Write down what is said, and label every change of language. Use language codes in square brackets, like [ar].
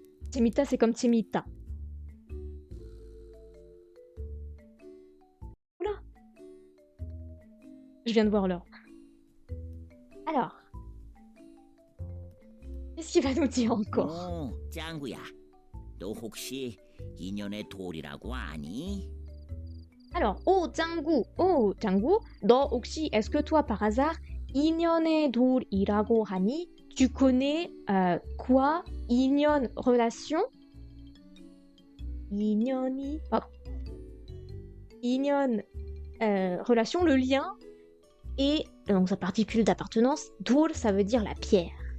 [fr] 재밌다 c'est comme 재밌다. Oula. Je viens de voir l'heure. Alors. Qu'est-ce qu'il va nous dire encore? [ko] 짱구야, 너 혹시 인연의 돌이라고 아니? [fr] Alors, 짱구, [ko] 너 혹시, [fr] est-ce que toi par hasard, [ko] 인연의 돌이라고 하니? [fr] Tu connais quoi? 인연, relation? 인연이, 인연, relation, le lien, et donc sa particule d'appartenance, 돌, ça veut dire la pierre.